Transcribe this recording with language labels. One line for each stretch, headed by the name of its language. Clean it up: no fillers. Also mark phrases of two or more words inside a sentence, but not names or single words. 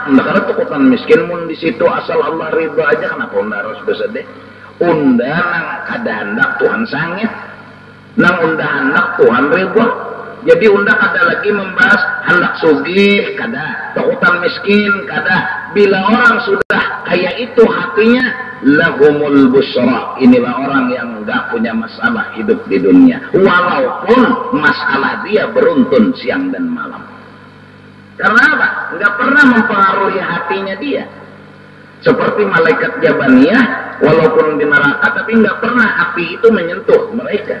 Banjar: Hendak ada tukutan miskin mun di situ asal Allah riba aja, kenapa unda harus bersedih? Unda nang kada hendak Tuhan sangit, nang unda hendak Tuhan riba. Jadi unda kada lagi membahas hendak sugih, kada, tukutan miskin, kada.
Indonesian: Bila orang sudah kayak itu hatinya,
Arabic: لهم البشرى.
Indonesian: Inilah orang yang enggak punya masalah hidup di dunia. Walaupun masalah dia beruntun siang dan malam. Karena apa? Enggak pernah mempengaruhi hatinya dia. Seperti malaikat Jabaniyah, walaupun di neraka, tapi enggak pernah api itu menyentuh mereka.